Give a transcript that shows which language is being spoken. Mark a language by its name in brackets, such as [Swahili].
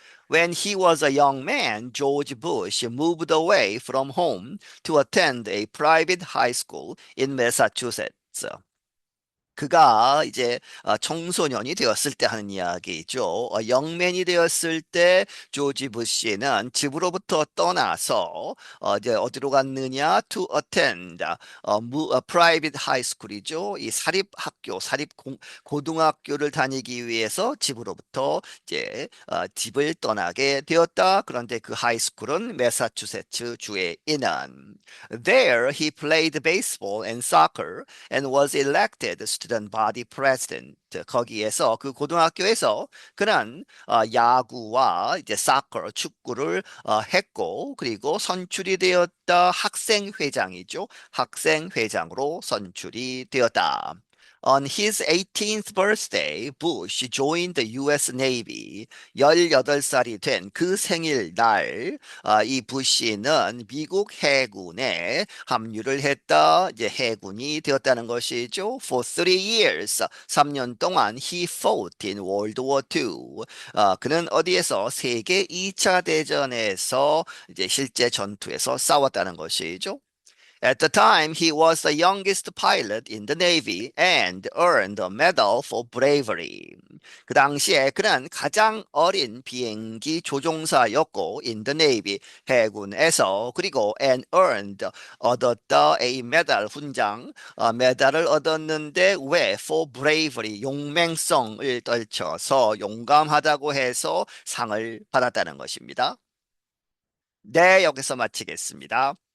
[English] When he was a young man, George Bush moved away from home to attend a private high school in Massachusetts. [Korean] 그가 이제 청소년이 되었을 때 하는 이야기죠. 영맨이 되었을 때 조지 부시는 집으로부터 떠나서 이제 어디로 갔느냐? [English] To attend private high school이죠. [Korean] 이 사립학교, 고등학교를 다니기 위해서 집으로부터 이제 집을 떠나게 되었다. 그런데 그 하이스쿨은 매사추세츠 주에 있는 [English] There he played baseball and soccer and was elected student body president. [Korean] 거기에서 그 고등학교에서 그는 야구와 이제 사커 축구를 했고 그리고 선출이 되었다 학생 회장이죠. 학생 회장으로 선출이 되었다. [English] On his 18th birthday, Bush joined the US Navy. [Korean] 18살이 된 그 생일날, 이 부시는 미국 해군에 합류를 했다. 이제 해군이 되었다는 것이죠. [English] For 3 years, [Korean] 3년 동안 [English] he fought in World War II. [Korean] 그는 어디에서 세계 2차 대전에서 이제 실제 전투에서 싸웠다는 것이죠. [English] At the time, he was the youngest pilot in the Navy and earned a medal for bravery. [Korean] 그 당시에 그는 가장 어린 비행기 조종사였고, [English] in the Navy, [Korean] 해군에서, 그리고 [English] and earned, [Korean] 얻었다, [English] a medal, [Korean] 훈장, 메달을 얻었는데, 왜? [English] For bravery, [Korean] 용맹성을 떨쳐서 용감하다고 해서 상을 받았다는 것입니다. 네, 여기서 마치겠습니다.